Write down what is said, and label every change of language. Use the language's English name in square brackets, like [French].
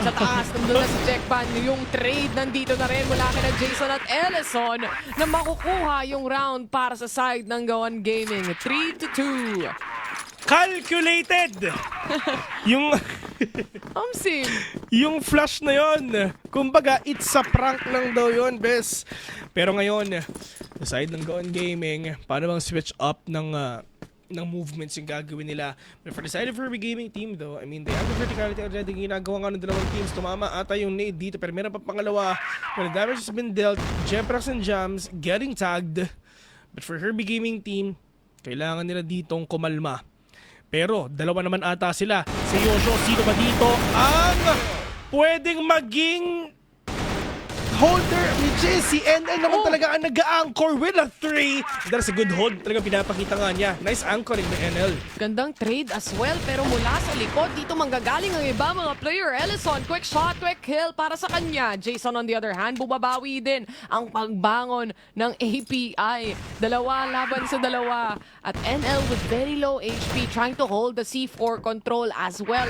[Filipino] Sa taas, nandun na si Jackpan. Yung trade nandito na rin mula kina Jason at Ellison na makukuha yung round para sa side ng Gaon Gaming. 3-2. [English] Calculated! yung [Filipino] Omsim. yung flash na yon. Kumbaga, [English] it's a prank [Filipino] lang daw yon, bes. Pero ngayon, sa side ng Gaon Gaming, paano bang switch up ng movements yung gagawin nila. [English] But for the side of Herbie Gaming team though, I mean, they have the verticality already [Filipino] ginagawa nga ng dalawang teams. Tumama ata yung nade dito pero meron pa pangalawa. [English] When the damage has been dealt, Jeprox and Jams getting tagged. But for Herbie Gaming team, [Filipino] kailangan nila ditong kumalma. Pero dalawa naman ata sila. Si Yosho, sino ba dito ang pwedeng maging holder ni JC NL naman talaga ang nag-anchor [English] with a 3. That's a good hold. [Filipino] Talagang pinapakita nga niya. Nice anchoring ni NL. Gandang trade [English] as well, [Filipino] pero mula sa likod, dito manggagaling ang iba mga player. Ellison, [English] quick shot, quick kill [Filipino] para sa kanya. Jason [English] on the other hand, [Filipino] bumabawi din ang pagbangon ng API. Dalawa laban sa dalawa. [English] At NL with very low HP trying to hold the C4 control as well.